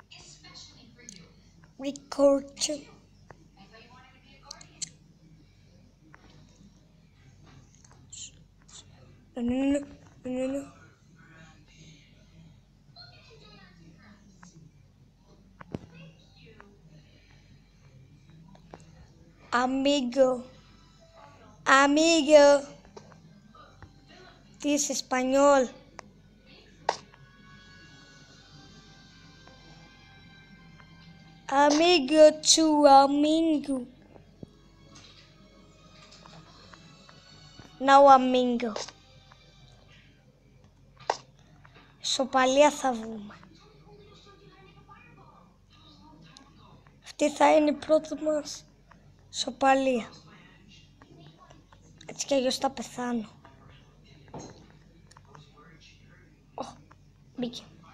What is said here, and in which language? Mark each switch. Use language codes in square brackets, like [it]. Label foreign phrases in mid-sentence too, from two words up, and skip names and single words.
[el] Ναι. [en] Amigo. This is español. Amigo to amigo. [es] No amigo. [el] Σοπαλία θα βγούμε. Αυτή θα είναι η πρώτη μας σοπαλία. Έτσι κι αλλιώς θα πεθάνω. Μπήκε.